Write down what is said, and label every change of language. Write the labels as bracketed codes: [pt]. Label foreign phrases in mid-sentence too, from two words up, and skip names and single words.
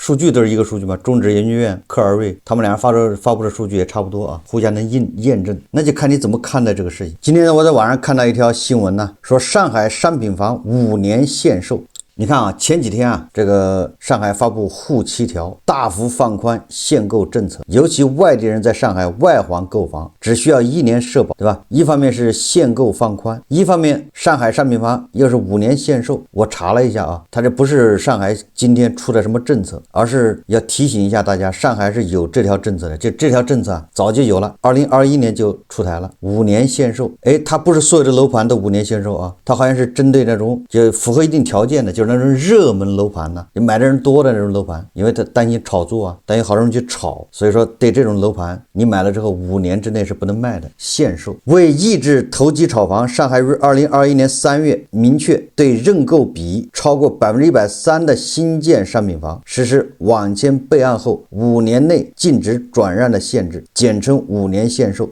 [zh] 數據都是一個數據嘛，中指研究院、科爾瑞他們倆發布的數據也差不多互相能驗證，那就看你怎麼看待這個事情。今天我在網上看到一條新聞說上海商品房5年限售。你看前幾天這個上海發布滬7條，大幅放寬限購政策，尤其外地人在上海外環購房只需要1年社保，對吧？一方面是限購放寬，一方面上海商品房又是5年限售。我查了一下它這不是上海今天出的什麼政策，而是要提醒一下大家，上海是有這條政策的，就這條政策早就有了，2021年就出台了5年限售。它不是所有的樓盤都5年限售它好像是針對那種就符合一定條件的，就是那種熱門樓盤就買的人多的那種樓盤，因為他擔心炒作擔心好多人去炒，所以说對這種樓盤你買了之後5年之內是不能賣的，限售。為抑制投機炒房，上海於2021年3月明確對認購比超過130%的新建商品房實施網簽備案後5年內禁止轉讓的限制，簡稱5年限售。